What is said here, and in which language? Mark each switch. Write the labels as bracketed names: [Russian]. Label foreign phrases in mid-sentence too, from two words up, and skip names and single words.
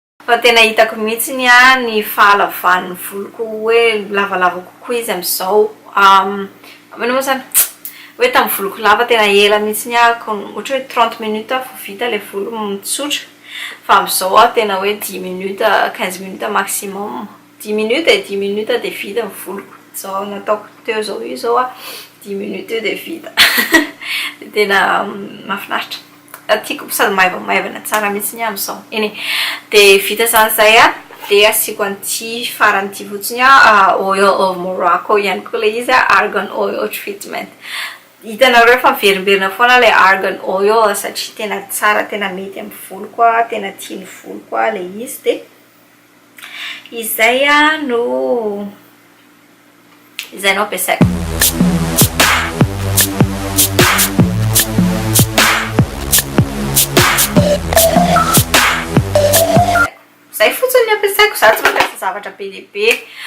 [Malagasy] fa tena hitako mihitsiny a ny fahalavan'ny voloko hoe lavalava kokoa izy am'izao amena moa zany hoe tamin'ny voloko lava tena ela mihitsiny a ohatra hoe 30 minutes vo vita le volo mitsotra fa am'izao a tena hoe 10 minutes 15 minutes maximum 10 minutes 10 minutes de vita ny voloko zao nataoko teo zao io zao a 10 minutes eo de vita de tena mahafinaritra tiako sady maivana tsara mihitsiny am'izao eny de vita zany zay a de asiako an'ty faran'ty fotsiny a oil of Morocco ihany koa le izy a [English] argan oil treatment [Malagasy] hitanareo fa miverimberina foana le [English] argan oil [Malagasy] satria tena tsara tena mety amin'ny volo koa tena tiany volo koa le izy de izay a no ampiasaiko zay fotsiny ny ampiasaiko za tsy mampiasa zavatra be lehibe